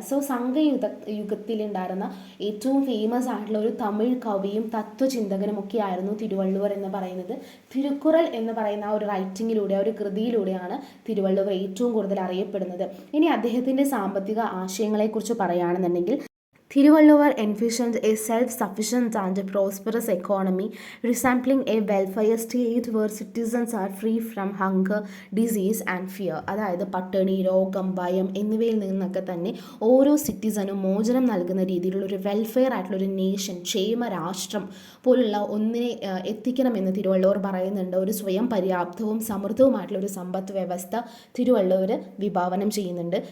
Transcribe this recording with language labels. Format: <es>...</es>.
<ml>So യുഗത്തിലുണ്ടായിരുന്ന ഏറ്റവും famous ആയിട്ടുള്ള ഒരു തമിഴ് കവിയും തത്വചിന്തകനും ഒക്കെ ആയിരുന്നു തിരുവള്ളുവർ എന്ന് പറയുന്നത്. തിരുക്കുറൽ എന്ന് പറയുന്ന ഒരു റൈറ്റിങ്ങിലൂടെ ഒരു കൃതിയിലൂടെയാണ് തിരുവള്ളുവർ ഏറ്റവും കൂടുതൽ അറിയപ്പെടുന്നത്. ഇനി അദ്ദേഹത്തിൻ്റെ സാമ്പത്തിക ആശയങ്ങളെക്കുറിച്ച് പറയുകയാണെന്നുണ്ടെങ്കിൽ</ml> <en>Tiruvallur envisioned a self-sufficient and prosperous economy, resembling a welfare state where citizens are free from hunger, disease and fear.</en> <ml>അതായത് പട്ടിണി, രോഗം, ഭയം എന്നിവയിൽ നിന്നൊക്കെ തന്നെ ഓരോ സിറ്റിസനും മോചനം നൽകുന്ന രീതിയിലുള്ള ഒരു വെൽഫെയർ ആയിട്ടുള്ള ഒരു നേഷൻ, ക്ഷേമ രാഷ്ട്രം പോലുള്ള ഒന്നിനെ എത്തിക്കണമെന്ന് തിരുവള്ളൂർ പറയുന്നുണ്ട്. ഒരു സ്വയം പര്യാപ്തവും സമൃദ്ധവുമായിട്ടുള്ള ഒരു സമ്പദ് വ്യവസ്ഥ തിരുവള്ളൂർ വിഭാവനം ചെയ്യുന്നുണ്ട്.</ml>